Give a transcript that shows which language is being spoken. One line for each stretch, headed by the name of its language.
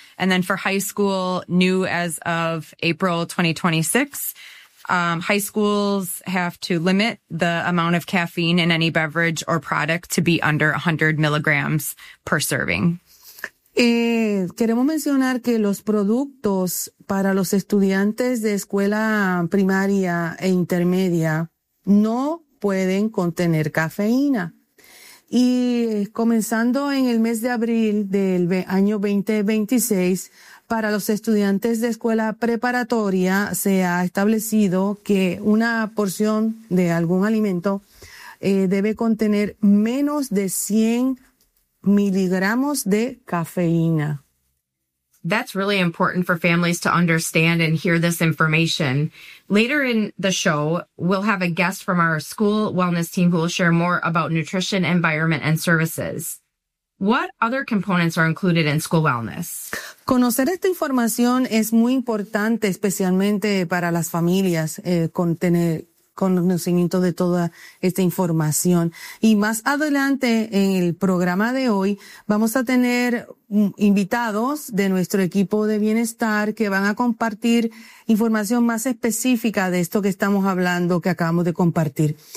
English: And then for high school, new as of April 2026, high schools have to limit the amount of caffeine in any beverage or product to be under 100 milligrams per serving.
Spanish: Queremos mencionar que los productos para los estudiantes de escuela primaria e intermedia no pueden contener cafeína. Y comenzando en el mes de abril del año 2026, para los estudiantes de escuela preparatoria se ha establecido que una porción de algún alimento debe contener menos de 100 miligramos de cafeína.
English: That's really important for families to understand and hear this information. Later in the show, we'll have a guest from our school wellness team who will share more about nutrition, environment, and services. What other components are included in school wellness?
Spanish: Conocer esta información es muy importante, especialmente para las familias, con tener conocimiento de toda esta información. Y más adelante en el programa de hoy, vamos a tener invitados de nuestro equipo de bienestar que van a compartir información más específica de esto que estamos hablando, que acabamos de compartir.